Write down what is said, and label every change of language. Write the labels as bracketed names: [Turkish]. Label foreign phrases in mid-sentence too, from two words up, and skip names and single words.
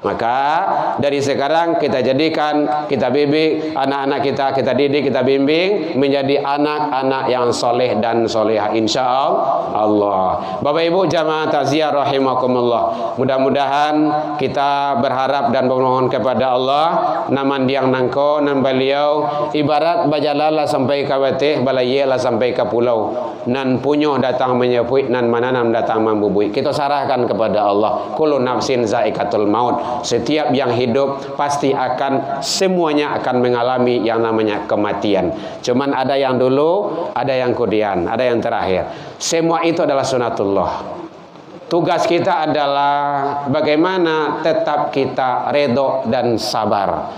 [Indonesian] Maka dari sekarang kita jadikan, kita bimbing anak-anak kita didik, kita bimbing menjadi anak-anak yang soleh dan soleha insya Allah. Bapak Ibu jamaah takziah rahimakumullah. Mudah-mudahan kita berharap dan memohon kepada Allah [Minangkabau] naman diang nangko nan beliau ibarat bajalala sampai ke weteh balayela sampai ke pulau nan punyo datang menyepui nan mananam datang membubui. [Indonesian] Kita sarahkan kepada Allah. [Arabic] كل نفس ذائقة الموت. [Indonesian] Setiap yang hidup pasti akan semuanya akan mengalami yang namanya kematian. Cuman ada yang dulu, ada yang kemudian, ada yang terakhir. Semua itu adalah sunatullah. Tugas kita adalah bagaimana tetap kita redho dan sabar.